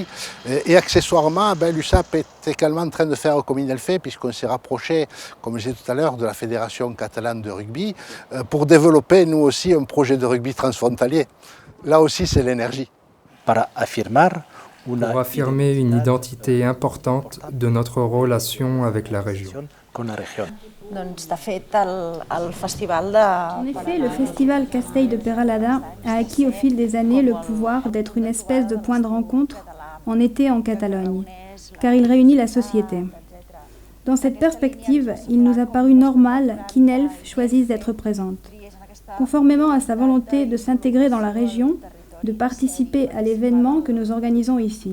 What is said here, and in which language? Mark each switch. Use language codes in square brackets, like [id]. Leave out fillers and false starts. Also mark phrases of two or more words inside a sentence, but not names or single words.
[fr] Et accessoirement, l'USAP est également en train de faire comme INELFE, puisqu'on s'est rapproché, comme je disais tout à l'heure, de la Fédération catalane de rugby, pour développer nous aussi un projet de rugby transfrontalier. Là aussi, c'est l'énergie. Pour affirmer une identité importante de notre relation avec la région. En effet, le festival Castell de Peralada a acquis au fil des années le pouvoir d'être une espèce de point de rencontre en été en Catalogne, car il réunit la société. Dans cette perspective, il nous a paru normal qu'INELF choisisse d'être présente. Conformément à sa volonté de s'intégrer dans la région, de participer à l'événement que nous organisons ici.